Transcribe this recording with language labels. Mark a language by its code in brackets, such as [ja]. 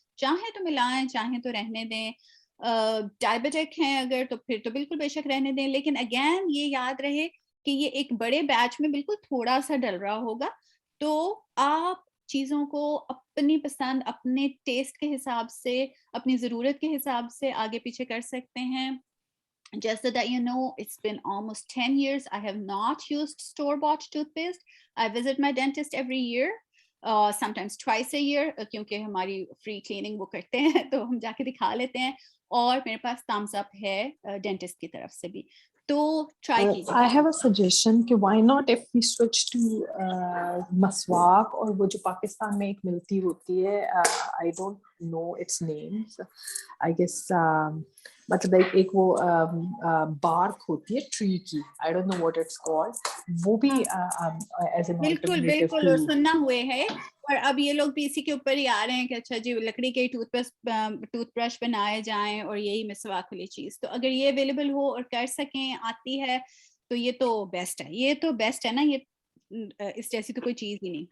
[ur] چاہیں تو ملائیں, چاہیں تو رہنے دیں. ڈائبیٹک ہیں اگر تو پھر تو بالکل بے شک رہنے دیں, لیکن اگین یہ یاد رہے کہ یہ ایک بڑے بیچ میں بالکل تھوڑا سا ڈل رہا ہوگا, تو آپ چیزوں کو اپنی پسند, اپنے ٹیسٹ کے حساب سے, اپنی ضرورت کے حساب سے آگے پیچھے کر سکتے ہیں. [en] Just so that you know, it's been almost 10 years. I have not used store-bought toothpaste. I visit my dentist every year, sometimes twice a year, [ur] کیونکہ ہماری free cleaning وہ کرتے ہیں تو ہم جا کے دکھا لیتے ہیں, اور میرے پاس thumbs up ہے ڈینٹسٹ کی طرف سے بھی. تو ٹرائی کیجیے. [en] I have a suggestion کہ why not if we switch to مسواک, [ur] اور وہ جو پاکستان میں ایک ملتی ہوتی ہے, [en] I don't know its names, I guess [ur] مطلب ایک وہ بارک ہوتی ہے ٹری کی, [en] I don't know what it's called, [ur] وہ بھی [en] as an [ur] بالکل [en] alternative [ur] بالکل, [en] to [ur] اور سننا ہوئے ہے, اور اب یہ لوگ بھی اسی کے اوپر ہی آ رہے ہیں کہ اچھا جی لکڑی کے ٹوتھ برش بنائے جائیں اور یہی مسواک والی چیز. تو اگر یہ اویلیبل ہو اور کر سکیں, آتی ہے, تو یہ تو بیسٹ ہے. یہ تو بیسٹ ہے نا, یہ اس جیسی تو کوئی چیز ہی نہیں.